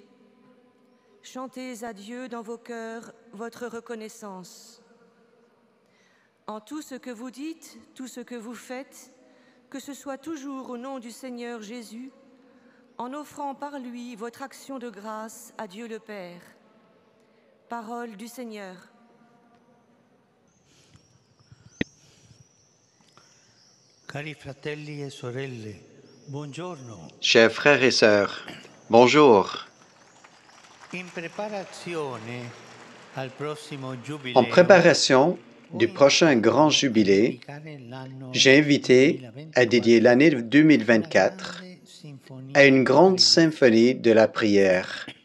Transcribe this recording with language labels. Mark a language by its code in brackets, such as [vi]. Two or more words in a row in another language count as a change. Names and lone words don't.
[fr] Chantez à Dieu dans vos cœurs votre reconnaissance. En tout ce que vous dites, tout ce que vous faites, que ce soit toujours au nom du Seigneur Jésus, en offrant par lui votre action de grâce à Dieu le Père. Parole du Seigneur. [it] Cari fratelli e sorelle, buongiorno. [fr] Chers frères et sœurs, bonjour. En préparation du prochain grand jubilé, j'ai invité à dédier l'année 2024 à une grande symphonie de la prière.